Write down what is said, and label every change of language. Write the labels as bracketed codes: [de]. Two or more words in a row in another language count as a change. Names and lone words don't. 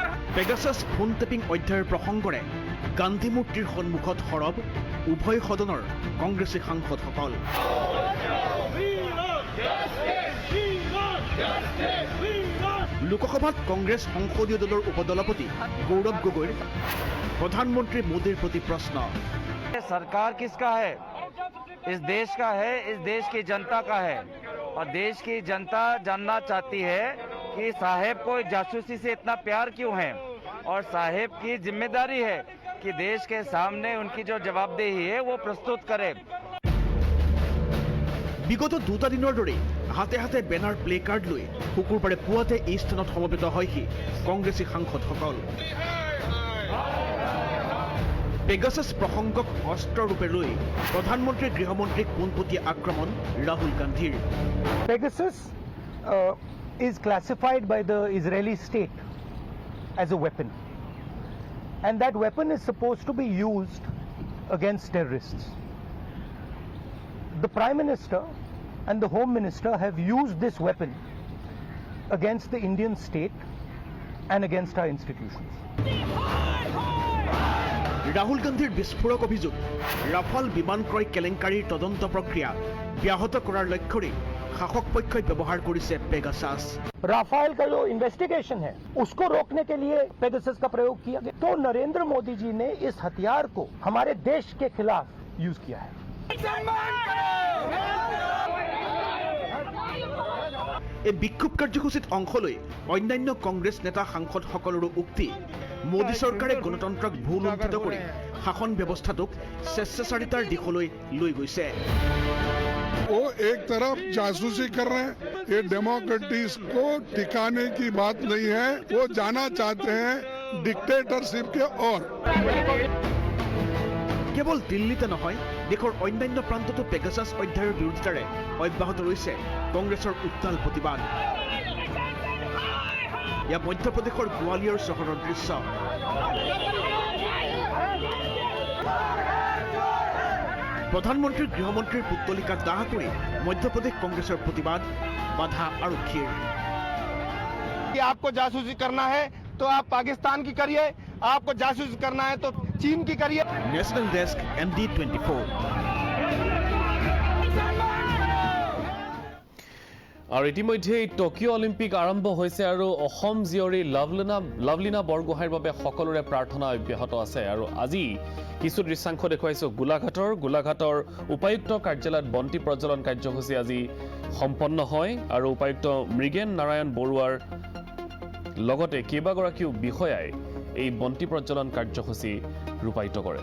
[as] পেগাছাছ ফোন টেপিং অধ্যায়ৰ প্ৰসংগৰে গান্ধী মূৰ্তিৰ সন্মুখত সৰব উভয় সদনৰ কংগ্ৰেছী সাংসদসকল। লোকসভাত কংগ্ৰেছ সংসদীয় দলৰ উপদলপতি গৌৰৱ গগৈৰ প্ৰধানমন্ত্ৰী মোদীৰ প্ৰতি প্ৰশ্ন। [hi] सरकार किसका है? इस देश का है, इस देश की जनता का है और देश की जनता जानना चाहती है कि साहेब को जासूसी से इतना प्यार क्यों है और साहेब की जिम्मेदारी है कि देश के सामने उनकी जो जवाबदेही है वो प्रस्तुत करे। [as] বিগত 2টা দিনৰ দৰে হাতে হাতে [en] banner play card [as] লৈ শুকুৰবাৰে পুৱাতে এই স্থানত সমবেত হয়হি কংগ্ৰেছী সাংসদসকল। পেগাছাছ প্ৰসংগক অস্ত্ৰৰূপে লৈ প্ৰধানমন্ত্ৰীৰ গৃহমন্ত্ৰীক পোনপটীয়া আক্ৰমণ ৰাহুল গান্ধীৰ। [en] Pegasus is classified by the Israeli state as a weapon, and that weapon is supposed to be used against terrorists. The Prime Minister and the Home Minister have used this weapon against the Indian state and against our institutions. [as] ৰাহুল গান্ধীৰ বিস্ফোৰক অভিযোগ ৰাফাল বিমান ক্ৰয় কেলেংকাৰীৰ তদন্ত প্ৰক্ৰিয়া ব্যাহত কৰাৰ লক্ষ্যৰে শাসক পক্ষই ব্যৱহাৰ কৰিছে পেগাছাছ। [hi] राफेल का जो इन्वेस्टिगेशन है उसको रोकने के लिए पेगासस का प्रयोग किया गया। तो नरेंद्र मोदी जी ने इस हथियार को हमारे देश के खिलाफ यूज किया है। [as] এই বিক্ষোভ কাৰ্যসূচীত অংশ লৈ অন্যান্য কংগ্ৰেছ নেতা সাংসদসকলৰো উক্তি মোদী চৰকাৰে গণতন্ত্ৰক ভূলুণ্ঠিত কৰি শাসন ব্যৱস্থাটোক স্বেচ্ছাচাৰিতাৰ দিশলৈ লৈ গৈছে। [hi] वो एक तरफ जासूसी कर रहे हैं, ये डेमोक्रेसी को टिकाने की बात नहीं है, वो जाना चाहते हैं डिक्टेटरशिप के ओर। [as] কেৱল দিল্লীতে নহয় দেশৰ অন্যান্য প্ৰান্ততো পেগাছাছ অধ্যায়ৰ বিৰোধিতাৰে অব্যাহত ৰৈছে কংগ্ৰেছৰ উত্তাল প্ৰতিবাদ। এয়া মধ্যপ্ৰদেশৰ গোৱালিয়ৰ চহৰৰ দৃশ্য। প্ৰধানমন্ত্ৰীৰ গৃহমন্ত্ৰীৰ পুতলিকা দাহ কৰি মধ্যপ্ৰদেশ কংগ্ৰেছৰ প্ৰতিবাদ বাধা আৰক্ষীৰ। [hi] आपको जासूसी करना है तो आप पाकिस्तान की करिए, आपको जासूसी करना है तो चीन की करिए। [en] National Desk MD24। [as] আৰু ইতিমধ্যে টকিঅ' অলিম্পিক আৰম্ভ হৈছে আৰু অসম জীয়ৰী লাভলীনা বৰগোহাঁইৰ বাবে সকলোৰে প্ৰাৰ্থনা অব্যাহত আছে। আৰু আজি কিছু দৃশ্যাংশ দেখুৱাইছোঁ গোলাঘাটৰ উপায়ুক্ত কাৰ্যালয়ত বন্তি প্ৰজ্বলন কাৰ্যসূচী আজি সম্পন্ন হয় আৰু উপায়ুক্ত মৃগেন নাৰায়ণ বৰুৱাৰ লগতে কেইবাগৰাকীও বিষয়াই এই বন্তি প্ৰজ্বলন কাৰ্যসূচী ৰূপায়িত কৰে।